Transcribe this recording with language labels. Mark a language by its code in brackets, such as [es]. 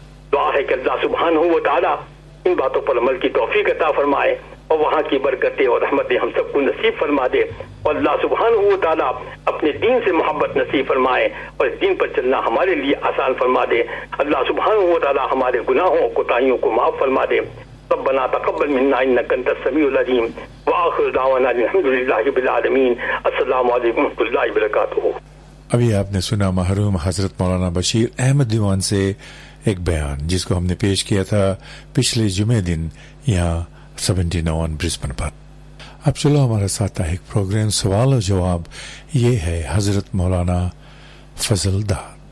[hi] दुआ है कि अल्लाह सुबहानहू व तआला इन बातों पर अमल की तौफीक अता फरमाए और वहां की बरकतें और रहमतें हम सबको नसीब फरमा दे और अल्लाह सुबहानहू व तआला अपने दीन से मोहब्बत नसीब फरमाए और इस दीन पर चलना हमारे लिए आसान फरमा दे। अल्लाह सुबहानहू व तआला हमारे गुनाहों कोताहियों को माफ फरमा दे। [ar] ربنا تقبل منا انك انت السميع العليم واخر دعوانا الحمد لله رب العالمين السلام عليكم ورحمه الله وبركاته। [hi] अभी आपने सुना महरूम हजरत मौलाना बशीर अहमद दीवान से एक बयान जिसको हमने पेश किया था पिछले जुमे दिन यहाँ 79 ब्रिस्बेन पर। अब चलो हमारा साप्ताहिक प्रोग्राम सवाल और जवाब, ये है हजरत मौलाना फजल दार।